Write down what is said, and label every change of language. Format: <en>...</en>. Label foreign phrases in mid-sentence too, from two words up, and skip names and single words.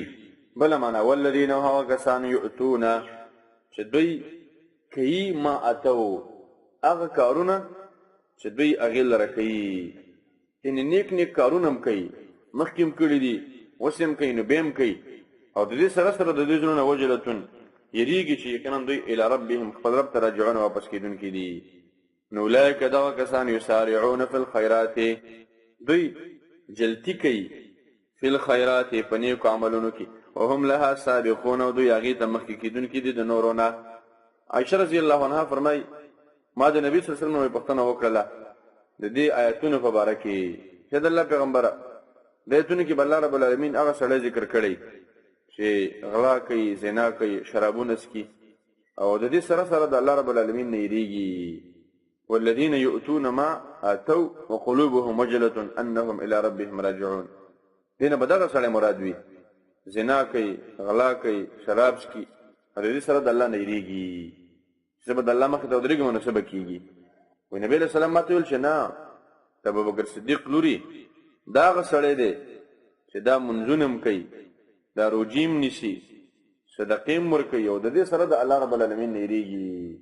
<ps>بله معنا والذین هغه کسان یؤتون چې دوی کوي</ps> <ar>ما آتو</ar> <ps>هغه کارونه چې دوی هغې لره کوي یعنې نیک نیک کارونه هم کوي مخکې هم کړي دي اوس هم کوي نو بیا هم کوي او د دې سره سره د دوی زړونه وجلتون یریږي چې یقینا دوی</ps> <ar>الی ربهم</ar> <ps>خپل رب ته راجعون واپس کېدونکي دي. نو اولئک دغه کسان</ps> <ar>یسارعون فی الخیرات</ar> <ps>دوی جلتی کوي</ps> <ar>فی الخیرات</ar> <ps>په نیکو عملونو کې</ps> <ar>وهم لها سابقون</ar> <ps>او دوی هغې ته مخکې کېدونکي دي د نورو نه. عایشه</ps> <ar>رضی الله عنها</ar> <ps>فرمایي ما د نبي</ps> <ar>صلی الله علیه وسلم</ar> <ps>پوښتنه وکړله د دې آیتونو په باره کې چې د الله پیغمبره د آیتونو کې به الله</ps> <ar>رب العالمین</ar> <ps>هغه سړی ذکر کړی چې غلا کوي زنا کوي شرابونه څکي او د دې سره سره د الله</ps> <ar>رب العالمین</ar> <ps>نه یریږي.</ps> <ar>والذین یؤتون ما آتوا وقلوبهم وجلة انهم الی ربهم راجعون</ar> <ps>دې نه به دغه سړی مراد وي زنا کوي غلا کوي شراب څکي او د دې سره د الله نه یریږي چې به د الله مخې ته ودرېږم نو څه به کېږي. وایي نبي</ps> <ar>علیه السلام</ar> <ps>ماته ویل چې نه د ابوبکر صدیق لوري دا هغه سړی دی چې دا منځونه هم کوي دا روجې هم نیسي صدقې هم ورکوي او د دې سره د الله</ps> <ar>رب العالمین</ar> <ps>نه یریږي.</ps>